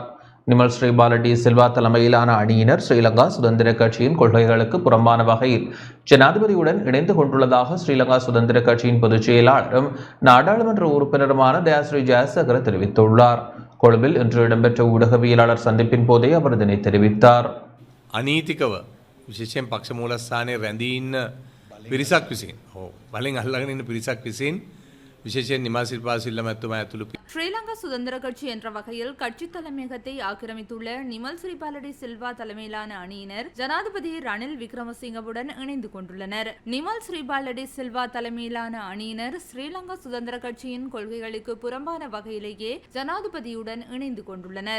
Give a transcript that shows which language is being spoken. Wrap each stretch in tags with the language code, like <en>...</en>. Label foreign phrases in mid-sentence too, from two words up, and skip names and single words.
<ta>நிமல் ஸ்ரீபால டி சில்வா தலைமையிலான அணியினர் ஸ்ரீலங்கா சுதந்திர கட்சியின் கொள்கைகளுக்கு புறம்பான வகையில் ஜனாதிபதியுடன் இணைந்து கொண்டுள்ளதாக ஸ்ரீலங்கா சுதந்திர கட்சியின் பொதுச் செயலாளரும் நாடாளுமன்ற உறுப்பினருமான தயாஸ்ரீ ஜெயசேகர தெரிவித்துள்ளார். கொழும்பில் இன்று இடம்பெற்ற ஊடகவியலாளர் சந்திப்பின் போதே அவர் இதனை தெரிவித்தார்.</ta> <si>අනීතිකව විශේෂයෙන් පක්ෂ මූලස්ථානයේ රැඳී ඉන්න පිරිසක් විසින් බලෙන් අල්ලගෙන ඉන්න පිරිසක් විසින් විශේෂයෙන් නිමල් සිල්වා සිල්වා මැතිතුමා ඇතුළු</si> <ta>ஸ்ரீலங்கா சுதந்திர கட்சி என்ற வகையில் கட்சி தலைமையகத்தை ஆக்கிரமித்துள்ள நிமல் ஸ்ரீபாலடி சில்வா தலைமையிலான அணியினர் ஜனாதிபதி ரணில் விக்ரமசிங்கவுடன் இணைந்து கொண்டுள்ளனர். நிமல் ஸ்ரீபாலடி சில்வா தலைமையிலான அணியினர் ஸ்ரீலங்கா சுதந்திர கட்சியின் கொள்கைகளுக்கு புறம்பான வகையிலேயே ஜனாதிபதியுடன் இணைந்து கொண்டுள்ளனர்.</ta>